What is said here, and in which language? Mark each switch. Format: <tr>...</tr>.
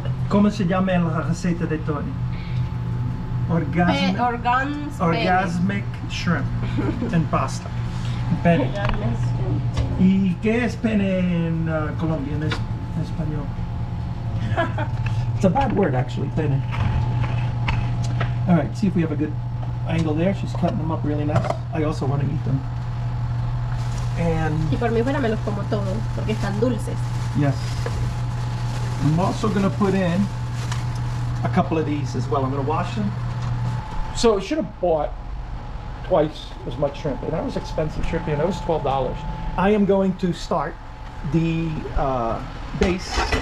<es>¿Cómo se llama la receta de Tony?</es> <en>Orgasmic shrimp and pasta.</en> <es>Penne. ¿Y qué es penne en Colombia, en español?</es> <en>It's a bad word, actually, penne. All right, see if we have a good angle there. She's cutting them up really nice. I also want to eat them. And</en> <es>Si por mí fuera me los como todos, porque están dulces.</es> <en>yes, I'm also going to put in a couple of these as well. I'm going to wash them. So I should have bought twice as much shrimp, and that was expensive shrimp, and it was $12. I am going to start the base.</en>